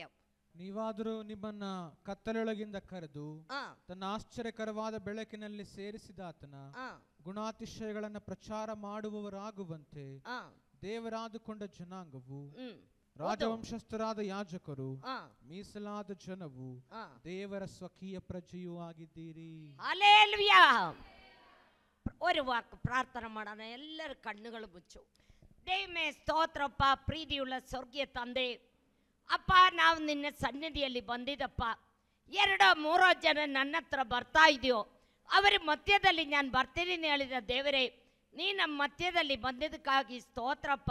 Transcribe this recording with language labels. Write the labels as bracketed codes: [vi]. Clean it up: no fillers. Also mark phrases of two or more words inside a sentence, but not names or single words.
[kn] ನೀವಾದರೂ ನಿಮ್ಮನ್ನ ಕತ್ತಲೊಳಗಿಂದ ಕರೆದು ತನ್ನ ಆಶ್ಚರ್ಯಕರವಾದ ಬೆಳಕಿನಲ್ಲಿ ಸೇರಿಸಿದಾತನ ಗುಣಾತಿಶಯಗಳನ್ನು ಪ್ರಚಾರ ಮಾಡುವವರಾಗುವಂತೆ ದೇವರಾದುಕೊಂಡ ಜನಾಂಗವು, ರಾಜವಂಶಸ್ಥರಾದ ಯಾಜಕರು, ಮೀಸಲಾದ ಜನವು, ದೇವರ ಸ್ವಕೀಯ ಪ್ರಜೆಯೂ ಆಗಿದ್ದೀರಿ. ಹಲ್ಲೆಲೂಯಾ. [ml] ഒരു വാക്ക് പ്രാർത്ഥന ಮಾಡೋಣ. [kn] ಎಲ್ಲರ ಕಣ್ಣುಗಳು ಮುಚ್ಚು. ದೇವರೇ ಸ್ತೋತ್ರಪ್ಪ. ಪ್ರೀತಿಯುಳ್ಳ ಸ್ವರ್ಗೀಯ ತಂದೆ, ಅಪ್ಪ, ನಾವು ನಿನ್ನ ಸನ್ನಿಧಿಯಲ್ಲಿ ಬಂದಿದ್ದಪ್ಪ. 2-3 ಜನ ನನ್ನ ಹತ್ರ ಬರ್ತಾ ಇದೆಯೋ ಅವರ ಮಧ್ಯದಲ್ಲಿ ನಾನು ಬರ್ತೀನಿ ಹೇಳಿದ ದೇವರೇ, ನೀ ನಮ್ಮ ಮಧ್ಯದಲ್ಲಿ ಬಂದಿದ್ದಕ್ಕಾಗಿ ಸ್ತೋತ್ರಪ್ಪ.